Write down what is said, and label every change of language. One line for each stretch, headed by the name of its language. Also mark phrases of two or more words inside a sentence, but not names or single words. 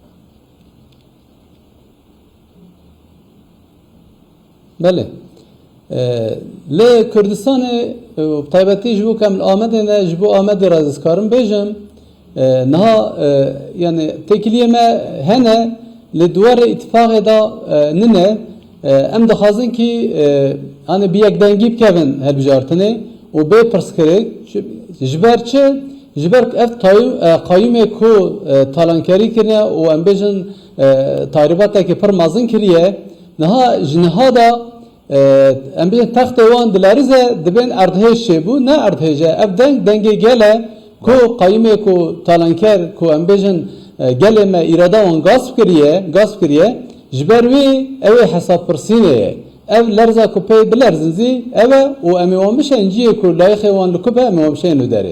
Kurdish: Belê lê Kurdistanê taybetî ji bo em li Amedê ne ji bo Amedê ra ez karim bêjim niha yani tekiliyê me hene li duwarê îtifaqê da nine em dixwazin ki
Turkish: hani bir
Kurdish: yekdengî bikevin hilbijartinê û bê pirsgirêk ji ber çi ji ber ev qayyûmê ku talankerî kirine û em bêjin tahribatekî pir mezin kiriye niha ji niha da em bêjin textê wan dilerize dibên erdhêj çêbû ne erdhêje ev dengê gele ku qayyûmê ku talanker ku em bêjin gelê me îrada wan gasp kiriye ji ber wê ew ê hesabpirsînê ye ev lerza ku pê bilerzin zî ev e û em ê wan bişên ciyê ku layixê wan li ku be em ê wan bişên li derê.